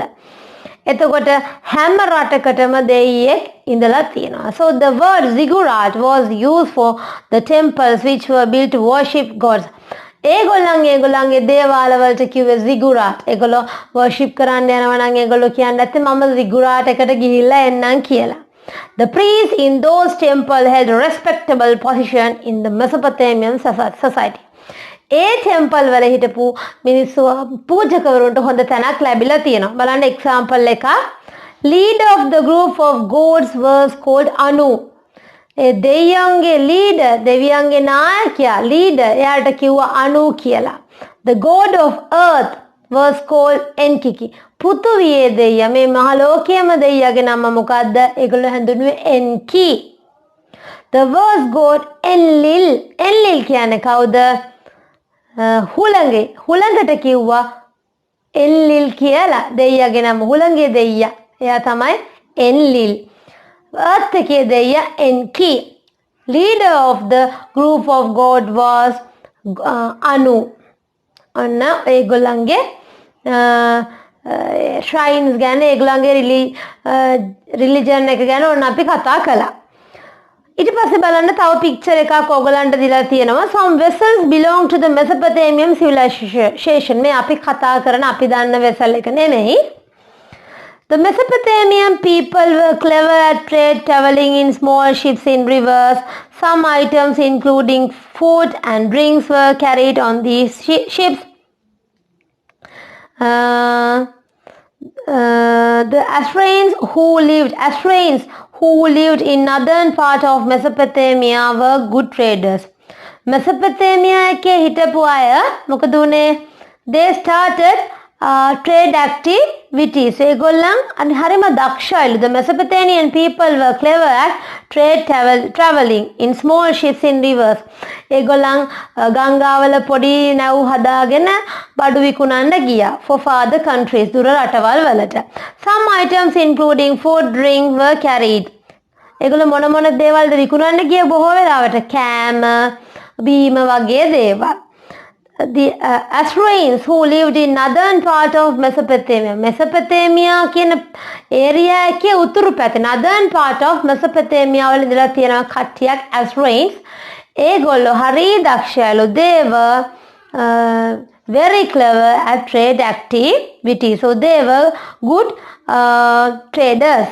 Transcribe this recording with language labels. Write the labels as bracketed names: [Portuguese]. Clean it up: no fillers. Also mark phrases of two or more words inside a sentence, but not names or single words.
[Sinhala] එතකොට හැම රටකටම දෙවියෙක් ඉඳලා තියෙනවා. [English] So the word ziggurat was used for the temples which were built to worship gods. [Sinhala] ඒගොල්ලන්ගේ දේවාල වලට කිව්වේ ziggurat. ඒගොල්ලෝ worship කරන්න යනවා නම් ඒගොල්ලෝ කියන්නේ නැත්නම් මම ziggurat එකට ගිහිල්ලා එන්නම් කියලා. [English] The priests in those temples held a respectable position in the Mesopotamian society. [Sinhala] ඒ temple වල හිටපු මිනිස්සු පූජකවරුන්ට හොඳ තැනක් ලැබිලා තියෙනවා. බලන්න example එක. [English] Leader of the group of gods was called Anu. [Sinhala] දෙවියන්ගේ leader, දෙවියන්ගේ නායකයා leader එයාට කිව්වා Anu කියලා. [English] The god of earth was called Enki. [Sinhala] පෘථුවියේ දෙවියා මේ මහ ලෝකයේම දෙවියාගේ නම මොකද්ද? ඒගොල්ලෝ හඳුන්වන්නේ Enki. [English] The was god Enlil. [Sinhala] Enlil කියන්නේ කවුද? හුළඟට කිව්වා Enlil කියලා. දෙවියාගේ නම හුළඟේ දෙවියා. එයා තමයි Enlil. Earth එකේ දෙවියා Enki. [English] Leader of the group of god was Anu. [Sinhala] ඔන්න ඒගොල්ලන්ගේ shrines ගැන ඒගොල්ලන්ගේ religion එක ගැන ඔන්න අපි කතා කළා. ඊට පස්සේ බලන්න තව picture එකක් ඔයගලන්ට දීලා තියෙනවා. [English] Some vessels belong to the Mesopotamian civilization. [Sinhala] මේ අපි කතා කරන අපි දන්න vessel එක නෙමෙයි. [English] The Mesopotamian people were clever at trade, traveling in small ships in rivers. Some items including food and drinks were carried on these ships. The Assyrians who lived in northern part of Mesopotamia were good traders. [Sinhala] Mesopotamia එකේ හිටපු අය මොකද උනේ? [English] They started trade activities. [Sinhala] ඒගොල්ලන් හරිම දක්ෂයිලු. [English] The Mesopotamian people were clever at trade traveling in small ships in rivers. [Sinhala] ඒගොල්ලන් ගංගාවල පොඩි නැව් හදාගෙන බඩු විකුණන්න ගියා [English] for further countries [Sinhala] දුර රටවල් වලට. [English] Some items including food, drink were carried. [Sinhala] ඒගොල්ලෝ මොන දේවල්ද විකුණන්න ගියේ බොහෝ වෙලාවට? කෑම, බීම වගේ දේවල්. [English] The Assyrians who lived in northern part of Mesopotamia. [Sinhala] Mesopotamia කියන area එකේ උතුරු පැත්තේ [English] northern part of Mesopotamia [Sinhala] වල ඉඳලා තියෙනවා කට්ටියක් Assyrians. ඒගොල්ලෝ හරි දක්ෂයලු. [English] They were very clever at trade activities. So they were good traders.